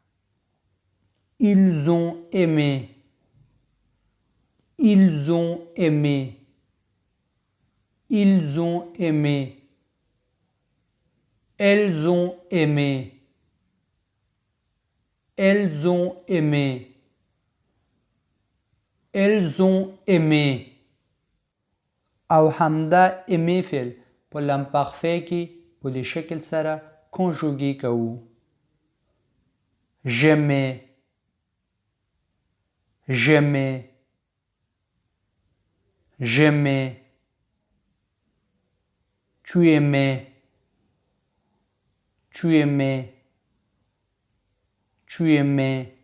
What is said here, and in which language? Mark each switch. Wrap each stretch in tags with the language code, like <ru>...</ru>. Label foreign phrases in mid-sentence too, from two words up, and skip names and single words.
<fr>Ils ont aimé. Ils ont aimé. Ils ont aimé. Elles ont aimé. Elles ont aimé. Elles ont aimé.</fr> <ps>او همدا امی فعل په لمپارفی کې په دې شکل سره کنجوګي کوو.</ps> <fr>J'aimais. J'aimais. J'aimais. Tu aimais. Tu aimais. Tu aimais.</fr>